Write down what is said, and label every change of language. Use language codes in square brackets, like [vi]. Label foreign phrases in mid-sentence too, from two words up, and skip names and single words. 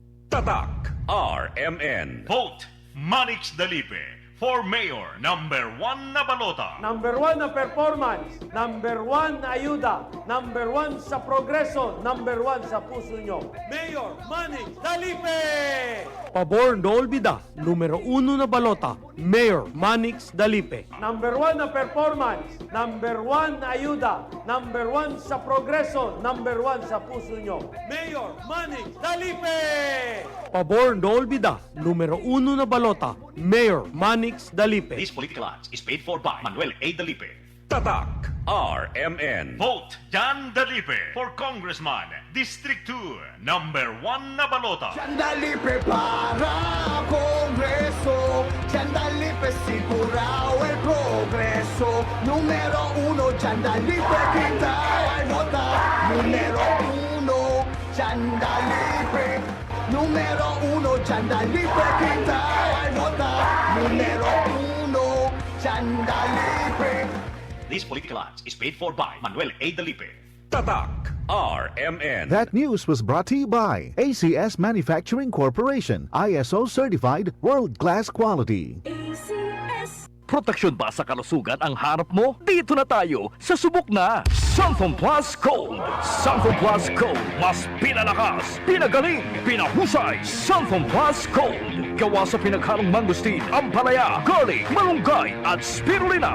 [tl] Tatak RMN. [en] Vote Manix Dalipe for Mayor. [tl] Number 1 na balota. Number 1 na performance. Number 1 na ayuda. Number 1 sa progreso. Number 1 sa puso nyo. Mayor Manny Dalipe! [cbk] Pabor no olvida, numero 1 na balota, Mayor Manix Dalipe. [tl] Number 1 na performance. Number 1 na ayuda. Number 1 sa progreso. Number 1 sa puso nyo. Mayor Manny Dalipe! [cbk] Pabor no olvida, numero 1 na balota, Mayor Manix Dalipe. [en] This political ads is paid for by Manuel A. Dalipe. [tl] Tatak RMN. [en] Vote Jan Dalipe for Congressman, District 2, [tl] number 1 na balota. [cbk] Jan Dalipe para Kongreso, Jan Dalipe sigurado el progreso. Número 1, Jan Dalipe kita ay nota. Número 1, Jan Dalipe. Número 1, Jan Dalipe kita ay nota. Número 1, Jan Dalipe. [en] This political ads is paid for by Manuel A. Dalipe. [tl] Tatak RMN. [en] That news was brought to you by ACS Manufacturing Corporation, ISO certified world-class quality. [tl] Proteksyon ba sa kalusugan ang hanap mo? Dito na tayo sa subok na Santhom Plus Gold. Santhom Plus Gold, mas pinalakas, pinagaling, pinahusay. Santhom Plus Gold. Gawa sa pinaghalong mangustin, ampalaya, garlic, malunggay at spirulina.